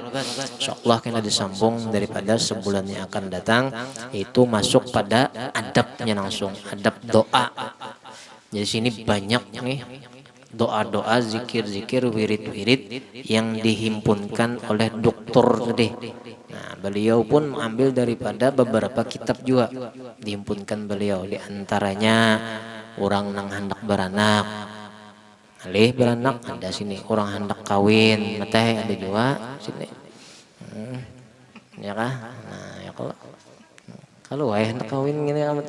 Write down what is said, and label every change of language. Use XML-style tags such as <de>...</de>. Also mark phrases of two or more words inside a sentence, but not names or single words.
<id>Insyaallah kena disambung daripada sebulan yang akan datang, itu masuk pada adabnya langsung, adab doa. Jadi sini banyak nih doa-doa, zikir-zikir, wirid-wirid yang dihimpunkan oleh doktor tadi. Nah, beliau pun mengambil daripada beberapa kitab juga dihimpunkan beliau.</id> <bjn>Di antaranya orang nang hendak beranak, alih beranak ada sini, orang hendak kawin, teh ada juga sini.</bjn> <id>Ya kah? Nah, ya kalau hendak kawin gini amat.</id>